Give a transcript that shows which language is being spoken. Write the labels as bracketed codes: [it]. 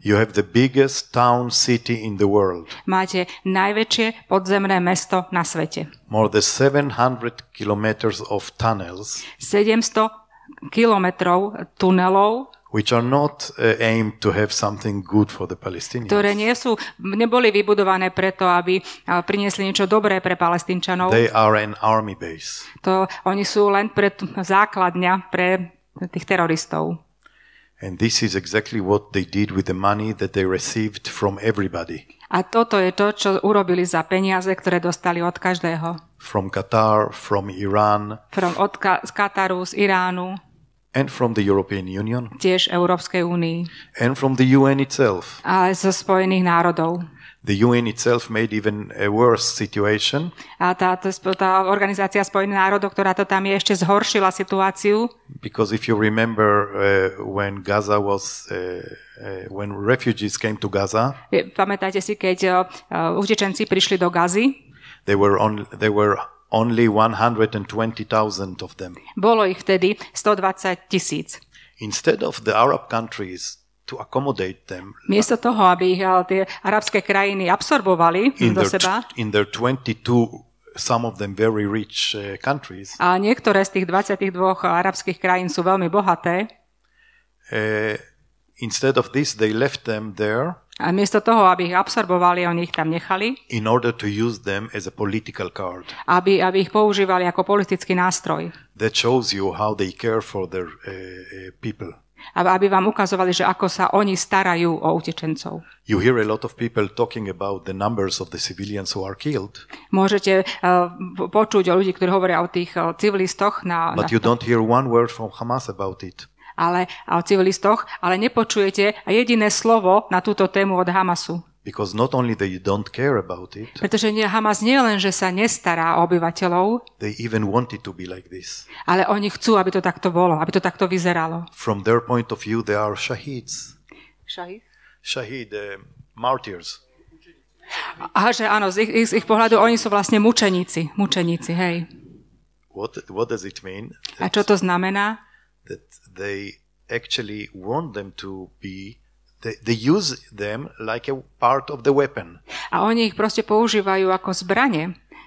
[en] You have the biggest town city in the world. [sk] Máte najväčšie podzemné mesto na svete. [en] More than 700 kilometers of tunnels. [sk] 700 kilometrov tunelov, [en] which are not aimed to have something good for the Palestinians. [sk] Ktoré neboli vybudované preto, aby priniesli niečo dobré pre Palestínčanov. [en] They are an army base. [sk] Oni sú len základňa pre tých teroristov. [en] And this is exactly what they did with the money that they received from everybody. [sk] A toto je to, čo urobili za peniaze, ktoré dostali od každého. [en] From Qatar, from Iran. [sk] Od Kataru, z Iránu. [en] And from the European Union. [sk] Tiež Európskej únii. [en] And from the UN itself. [sk] A zo Spojených národov. [en] The UN itself made even a worse situation. [sk] A tá organizácia Spojených národov, ktorá to tam je, ešte zhoršila situáciu. [en] Because if you remember when Gaza was when refugees came to Gaza. [sk] Pamätáte si, keď utečenci prišli do Gazy? [en] They were only 120,000 of them. [sk] Bolo ich vtedy 120,000. [en] Instead of the Arab countries to accommodate them. [sk] Miesto toho, aby ich tie arabské krajiny absorbovali do seba. [en] In their 22, some of them very rich countries. [sk] A niektoré z tých 22 arabských krajín sú veľmi bohaté. [en] Instead of this, they left them there. [sk] A miesto toho, aby ich absorbovali, oni ich tam nechali. [en] In order to use them as a political card. [sk] Aby ich používali ako politický nástroj. [en] That shows you how they care for their people. [sk] Aby vám ukazovali, že ako sa oni starajú o utečencov. [en] You hear a lot of people talking about the numbers of the civilians who are killed. [sk] Môžete počuť o ľudí, ktorí hovoria o tých civilistoch. [en] But you don't hear one word from Hamas about it. [sk] Ale o civilistoch, ale nepočujete jediné slovo na túto tému od Hamasu. [en] Because not only they don't care about it. [sk] Pretože Hamas nie len, že sa nestará o obyvateľov. [en] They even want it to be like this. [sk] Ale oni chcú, aby to takto bolo, aby to takto vyzeralo. [en] From their point of view, they are shaheeds. Shahid, martyrs. [sk] Aha, že áno, z ich pohľadu oni sú vlastne mučeníci, hej. [en] What does it mean? [sk] A čo to znamená? [en] That they actually want them to be. They use them like a part of the weapon. [sk] A oni ich proste používajú ako zbrane.